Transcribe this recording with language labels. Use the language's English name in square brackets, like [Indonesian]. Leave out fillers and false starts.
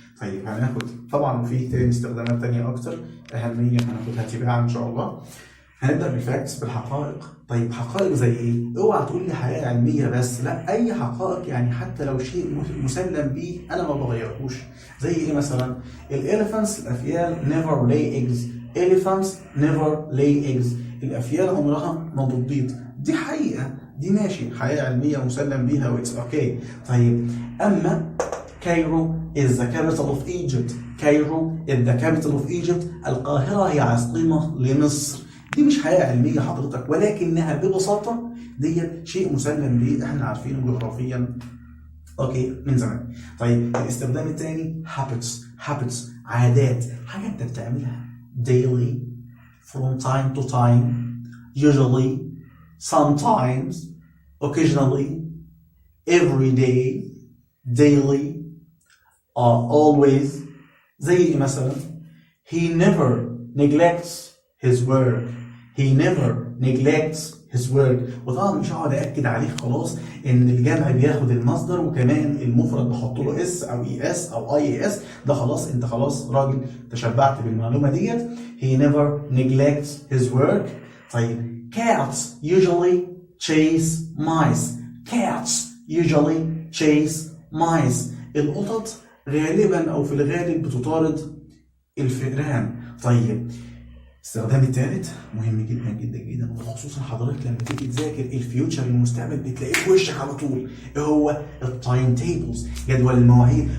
[Arabic] طيب هناخد طبعا في تاني استخدامات تانية أكتر أهمية هناخدها تباعا إن شاء الله. هنبدأ بالفاكتس بالحقائق. طيب حقائق زي ايه؟ اوعى تقول لي حقائق علمية بس، لا اي حقائق يعني حتى لو شيء مسلم بيه انا ما بغيرهوش. زي ايه مثلا؟ الاليفانتس الافيال [English] never lay eggs. elephants never lay eggs. [Arabic] الافيال عمرها ما بتبيض. دي حقيقة، دي ماشي حقيقة علمية مسلم بيها واتس اوكي. طيب اما [English] Cairo is the capital of Egypt. Cairo is the capital of Egypt. [Arabic] القاهرة هي عاصمة لمصر. دي مش حقيقة علمية حضرتك، ولكنها ببساطة دي شيء مسلم به احنا عارفينه جغرافيا اوكي من زمان. طيب الاستخدام الثاني [English] habits [Arabic] عادات، حاجة انت بتعملها [English] daily from time to time usually sometimes occasionally every day daily always. [Arabic] زي مثلا [English] he never neglects his work. he never neglects his work. [Arabic] وطبعا مش هقعد اكد عليك خلاص ان الجمع بياخد المصدر وكمان المفرد بحط له اس او اي اس او اي اس. ده خلاص انت خلاص راجل تشبعت بالمعلومه ديت. [English] he never neglects his work. [Arabic] طيب [English] cats usually chase mice. cats usually chase mice. [Arabic] القطط غالبا او في الغالب بتطارد الفئران. طيب الاستخدام الثالث مهم جدا جدا جدا، وخصوصا حضرتك لما تيجي تذاكر الفيوتشر المستقبل بتلاقيه في وشك على طول. ايه هو؟ التايم تيبلز، جدول المواعيد.